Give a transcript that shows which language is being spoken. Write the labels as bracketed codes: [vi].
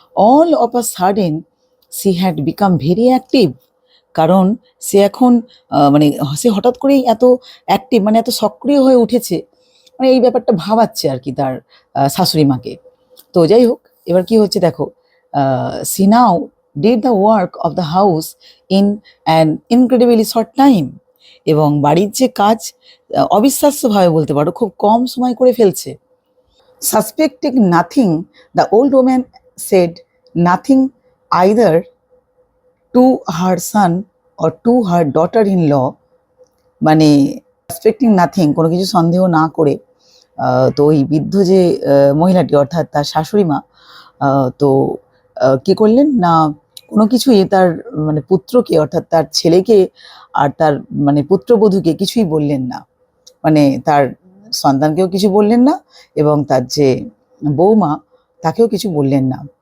[en] All of a sudden she had become very active. [bn] কারণ সে এখন মানে সে হঠাৎ করেই এত অ্যাক্টিভ, মানে এত সক্রিয় হয়ে উঠেছে, মানে এই ব্যাপারটা ভাবাচ্ছে আর কি তার শাশুড়ি মাকে। তো যাই হোক, এবার কি হচ্ছে দেখো, [en] she now did the work of the house in an incredibly short time. [bn] এবং বাড়ির যে কাজ অবিশ্বাস্যভাবে বলতে পারো খুব কম সময় করে ফেলছে। [en] Suspecting nothing, the old woman said nothing either to her son or to her daughter-in-law. [bn] মানে [en] suspecting nothing, [bn] কোনো কিছু সন্দেহ না করে তো ওই বৃদ্ধ যে মহিলাটি অর্থাৎ তার শাশুড়ি মা তো কি করলেন না, কোনো কিছুই তার মানে পুত্রকে অর্থাৎ তার ছেলেকে আর তার মানে পুত্রবধূকে কিছুই বললেন না, মানে তার সন্তানকেও কিছু বললেন না এবং তার যে বৌমা তাকেও কিছু বললেন না।